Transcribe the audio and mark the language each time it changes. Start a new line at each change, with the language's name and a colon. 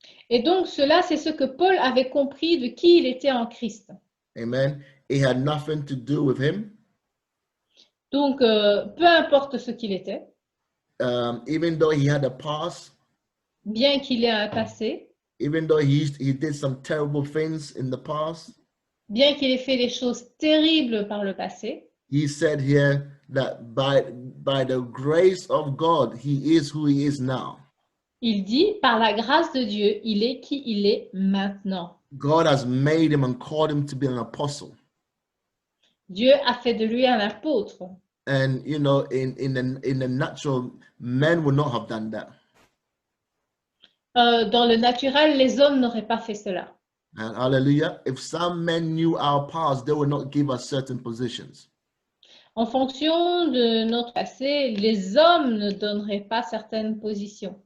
French: Et donc cela, c'est ce que Paul avait compris de qui il était en Christ.
English: Amen. It had nothing to do with him.
French: Donc, peu importe ce qu'il était,
English: Even though he had a past,
French: bien qu'il ait un passé,
English: even though he did some terrible things in the past,
French: bien qu'il ait fait des choses terribles par le passé,
English: he said here that by the grace of God, he is who he is now.
French: il dit, par la grâce de Dieu, il est qui il est maintenant.
English: God has made him and called him to be an apostle.
French: Dieu a fait de lui un apôtre.
English: And you know, in the natural, men would not have done that.
French: Dans le naturel, les hommes n'auraient pas fait cela.
English: And hallelujah. If some men knew our past, they would not give us certain positions.
French: En fonction de notre passé, les hommes ne donneraient pas certaines positions.